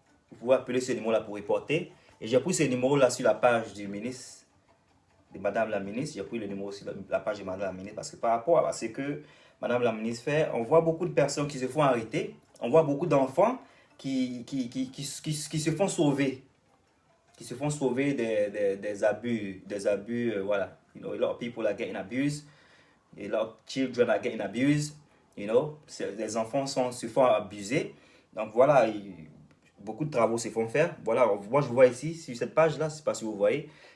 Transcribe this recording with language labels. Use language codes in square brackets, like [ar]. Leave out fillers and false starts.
[fr] Vous pouvez appeler ce numéro là pour reporter. Et j'ai pris ce numéro là sur la page du ministre, de Madame la ministre. J'ai pris le numéro sur la page de Madame la ministre parce que par rapport à ce que Madame la ministre fait, on voit beaucoup de personnes qui se font arrêter. On voit beaucoup d'enfants qui se font sauver. Qui se font sauver des abus. Voilà. [en] You know, a lot of people are getting abused. A lot of children are getting abused. [fr] You know, les enfants se font abuser. Donc voilà, beaucoup de travaux se font faire. Voilà, moi je vois ici, sur cette page-là, je ne sais pas si vous voyez.